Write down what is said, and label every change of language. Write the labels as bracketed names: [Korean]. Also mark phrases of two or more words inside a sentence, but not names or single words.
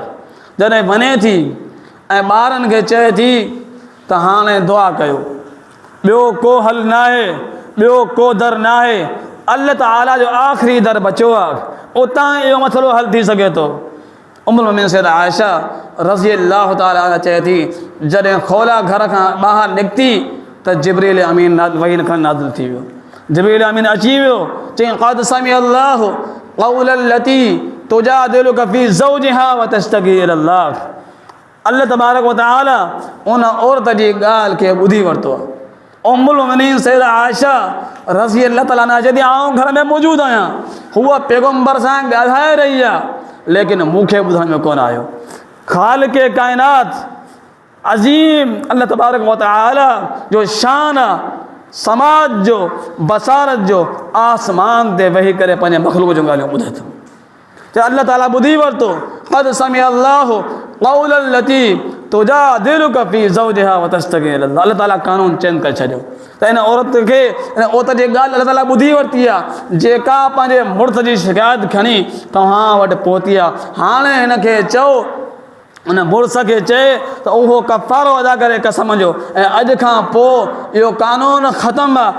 [Sindhi] जॾहिं वञे थी ऐं ॿारनि खे चए थी त हाणे दुआ कयो, ॿियो को हल न आहे, ॿियो को दर न आहे, अल्लाह ताला जो आख़िरी दर बचियो आहे, उतां इहो मसइलो हल थी सघे थो। उम्मुल मोमिनीन सैयदा आयशा [Arabic] رضي الله تعالى عنها [Sindhi] चए थी जॾहिं खौला घर खां ॿाहिरि निकिती त जिब्रील अमीन वही खण नाज़िल थी वियो। जिब्रील अमीन अची वियो, चई [Arabic] قد سمع الله قول التي تجادلك في زوجها وتشتكي إلى الله. الله تبارك وتعالى [Sindhi] उन औरत जी ॻाल्हि खे ॿुधी वरितो आहे। उम्मुल मोमिनीन सैयदा आयशा [Arabic] رضي الله تعالى عنها [Sindhi] जॾहिं आउं घर में मौजूदु आहियां, हूअ पैगम्बर सां ॻाल्हाए रही आहे, लेकिन मूंखे ॿुधण में कोन आयो। ख़ालिक़े काइनात अज़ीम [Arabic] الله تبارك وتعالى [Sindhi] जो शान आहे, समाज जो बसारत जो आसमान ते वेही करे पंहिंजे मख़लूक़ जूं ॻाल्हियूं ॿुधे थो। त अल्लाह ताला ॿुधी वरितो, [Arabic] قد سمع الله قول التي تجادلك في زوجها وتشتكي إلى الله. [Sindhi] अल्लाह ताला कानून चेंज करे छॾियो त इन औरत खे, इन औरत जी ॻाल्हि अल्लाह ताला ॿुधी वरिती आहे, जेका पंहिंजे मुड़ुस जी शिकायत खणी तव्हां वटि पहुती आहे। हाणे हिनखे चओ, उन मुड़ुस खे चए त उहो कफ़ारो अदा करे कसम जो, ऐं अॼु खां पोइ इहो कानून ख़तमु आहे।